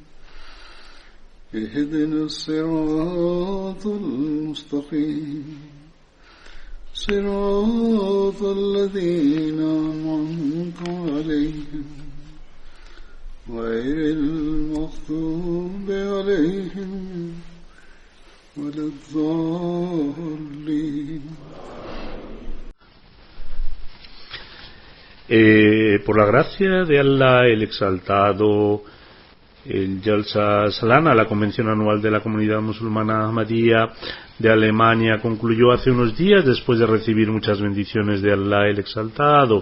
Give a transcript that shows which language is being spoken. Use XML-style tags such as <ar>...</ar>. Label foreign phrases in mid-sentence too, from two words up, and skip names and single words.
<ar>اهدنا الصراط المستقيم صراط الذين أنعمت عليهم غير المغضوب عليهم ولا الضالين.</ar> <es>Por la gracia de Allah el Exaltado, el Jalsa Salana, la convención anual de la comunidad musulmana Ahmadía de Alemania, concluyó hace unos días después de recibir muchas bendiciones de Allah el Exaltado.</es>